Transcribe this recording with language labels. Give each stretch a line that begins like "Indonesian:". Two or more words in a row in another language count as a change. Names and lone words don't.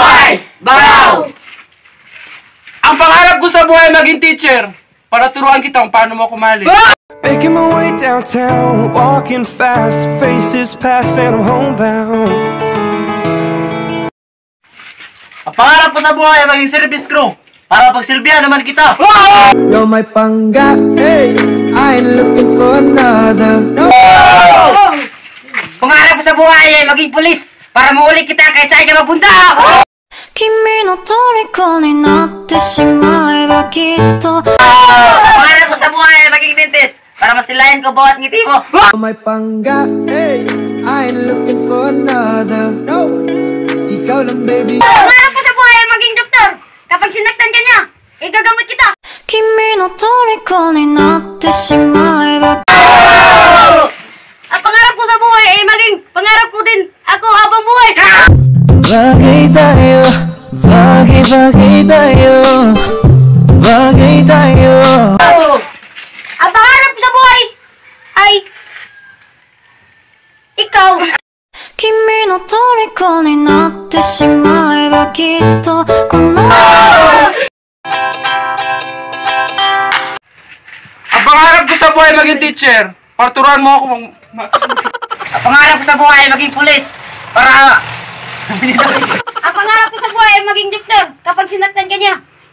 Filipino: Bow! Ang pangarap ko sa buhay maging teacher para turuan kita kung paano mo kumali.
English: Making my way downtown, walking fast, faces pass and I'm homebound.
Filipino: Ang pangarap ko sa buhay maging service crew para pagsilbihan naman kita.
English: You're my pangga, I ain't looking for another.
Filipino: Pangarap ko sa buhay maging pulis para mahuli kita kahit saan ka magpunta.
Japanese: 君の虜になってしまえばきっと
Filipino: Pangarap ko sa buhay maging dentist para masilayan ko bawat ngiti mo.
English: You're my pangga, I ain't looking for another.
Filipino: Ikaw lang baby. Pangarap ko sa buhay maging doktor. Kapag sinaktan ka niya, igagamot kita.
Japanese: 君の虜になってしまえば
Filipino: Ang pangarap ko sa buhay ay maging pangarap ko din ako habang buhay. Bagay tayo, bagay tayo, bagay tayo. Ang pangarap ko sa buhay ay ikaw.
Japanese: 君の虜になってしまえばきっとこの
Filipino: Ang pangarap ko sa buhay maging teacher para turuan mo ako Ang pangarap ko sa buhay maging pulis para Ang pangarap ko sa buhay ay maging doktor kapag sinaktan ka niya.